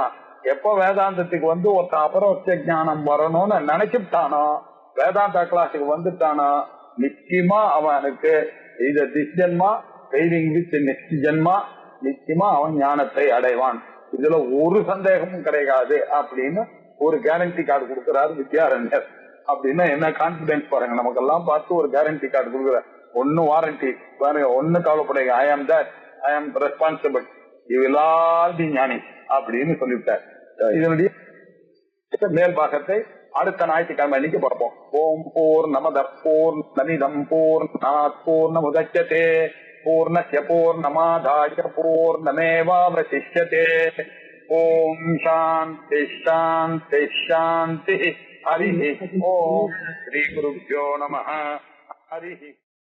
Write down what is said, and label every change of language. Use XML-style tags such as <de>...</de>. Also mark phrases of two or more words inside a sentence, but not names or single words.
<ta>எப்ப வேதாந்தத்துக்கு ஒருத்தன் அபரோட்ச ஞானம் வரணும்னு நினைச்சுட்டானோ, வேதாந்த கிளாஸுக்கு வந்துட்டானோ, நிச்சயமா அவனுக்கு இது</ta> <en>this janma wailing with next janma</en> <ta>நிச்சயமா அவன் ஞானத்தை அடைவான். இதுல ஒரு சந்தேகமும் கிடையாது அப்படின்னு ஒரு</ta> <en>guarantee card</en> <ta>கொடுக்கிறாரு வித்யாரண்யர். அப்படின்னா என்ன கான்பிடன்ஸ் பாருங்க, நமக்கெல்லாம் பார்த்து ஒரு</ta> <en>guarantee card</en> <ta>கொடுக்குற. ஒன்னு வாரண்டி பாருங்க, ஒன்னு கவலைப்படுங்க,</ta> <en>I am that, I am responsible, you will all be jnani</en> <ta>அப்படின்னு சொல்லிவிட்டார். இதனுடைய மேல் பாகத்தை அடுத்த ஞாயிற்றுக்கிழமை அன்னைக்கு பார்ப்போம்.</ta> <sa>ॐ पूर्णमद पूर्णमिदं पूर्णात् पूर्णमुदच्यते पूर्णस्य पूर्णमादाय पूर्णमेवावशिष्यते. ॐ शान्ति शान्ति शान्ति. हरि ॐ। श्री गुरुभ्यो नम। हरि</sa>